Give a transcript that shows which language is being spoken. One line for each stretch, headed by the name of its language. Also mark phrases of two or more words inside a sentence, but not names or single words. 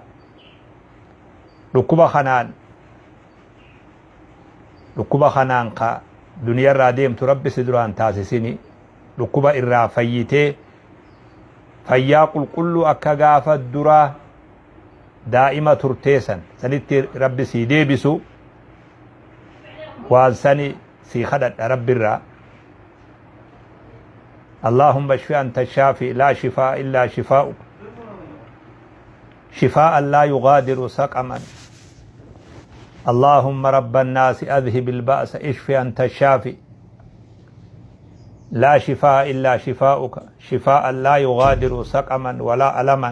Oromo: dhukkuba kanaan ka duniyarraa deemtu rabbi si duraan taasisini. dhukkuba irraa fayyitee fayyaa qulqulluu akka gaafa duraa daa'ima turteesan sanitti rabbi si deebisu waan sani si kadhadha rabbirraa.
Arabic: اللهم اشف أنت الشافي لا شفاء إلا شفاؤك شفاء لا يغادر سقما. اللهم رب الناس أذهب البأس اشف أنت الشافي لا شفاء إلا شفاؤك شفاء لا يغادر سقما ولا ألما.